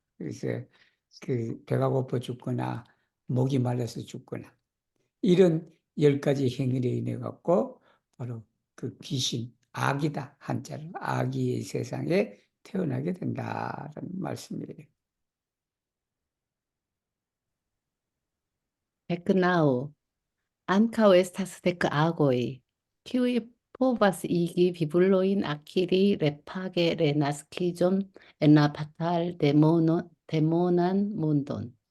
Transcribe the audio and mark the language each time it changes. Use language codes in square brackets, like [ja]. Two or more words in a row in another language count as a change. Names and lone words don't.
[ko] 그래서 그 배가 고파 죽거나 목이 말라서 죽거나 이런 10가지 행위로 인해 갖고 바로 그 귀신, 악이다. 한자로 악이 세상에 태어나게 된다라는 말씀이에요. [eo] Peknau, ankaŭ estas dek agoj, kiuj povas igi bibulojn akiri repage renaskiĝon en la demonan mondon.